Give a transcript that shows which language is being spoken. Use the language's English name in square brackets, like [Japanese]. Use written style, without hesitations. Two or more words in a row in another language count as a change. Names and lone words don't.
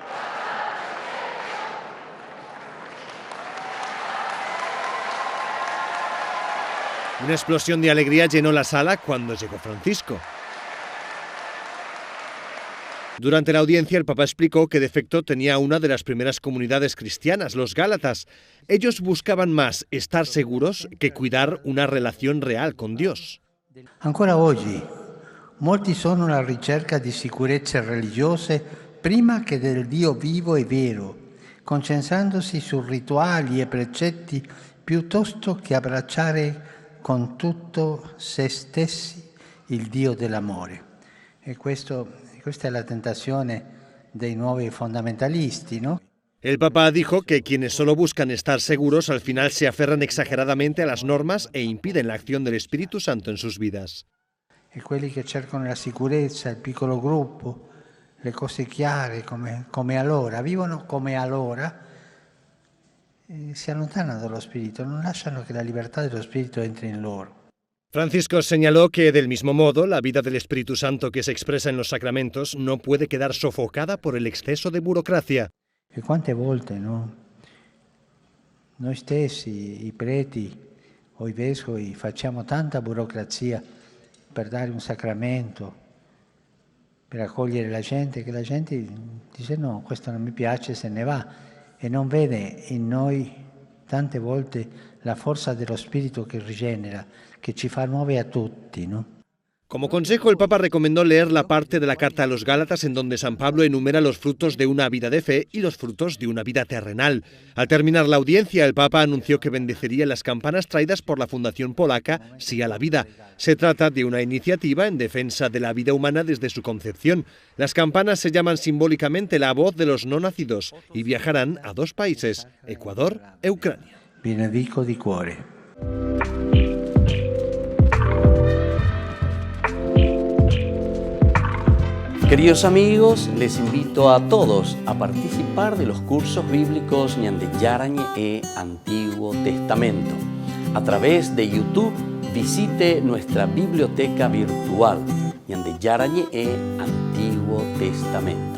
[Spanish] Una explosión de alegría llenó la sala cuando llegó Francisco. Durante la audiencia, el Papa explicó qué defecto tenía una de las primeras comunidades cristianas, los Gálatas. Ellos buscaban más estar seguros que cuidar una relación real con Dios. [Italian] Ancora oggi, molti sono alla ricerca di sicurezze religiose prima che del Dio vivo e vero, concentrandosi su rituali e precetti piuttosto che abbracciare con tutto se stessi il Dio dell'amore. E questa è la tentazione dei nuovi fondamentalisti, ¿no? [Spanish] El Papa dijo que quienes solo buscan estar seguros al final se aferran exageradamente a las normas e impiden la acción del Espíritu Santo en sus vidas. [Italian] E quelli che cercano la sicurezza, il piccolo gruppo, le cose chiare come allora, vivono come allora, si allontanano dallo Spirito, non lasciano che la libertà dello Spirito entri in loro. [Spanish] Francisco señaló que, del mismo modo, la vida del Espíritu Santo que se expresa en los sacramentos no puede quedar sofocada por el exceso de burocracia. [Italian] E quante volte, no? Noi stessi, i preti o i vescovi, facciamo tanta burocrazia per dare un sacramento, per accogliere la gente, che la gente dice no, questo non mi piace, se ne va, e non vede in noi tante volte la forza dello Spirito che rigenera, che ci fa nuovi a tutti, no? [Spanish] Como consejo, el Papa recomendó leer la parte de la Carta a los Gálatas en donde San Pablo enumera los frutos de una vida de fe y los frutos de una vida terrenal. Al terminar la audiencia, el Papa anunció que bendeciría las campanas traídas por la Fundación Polaca Sí a la Vida. Se trata de una iniciativa en defensa de la vida humana desde su concepción. Las campanas se llaman simbólicamente la voz de los no nacidos y viajarán a 2 países, Ecuador e Ucrania. [Italian] Benedico di cuore. [Spanish] Queridos amigos, les invito a todos a participar de los cursos bíblicos Ñande Yarañe e Antiguo Testamento. A través de YouTube, visite nuestra biblioteca virtual Ñande Yarañe e Antiguo Testamento.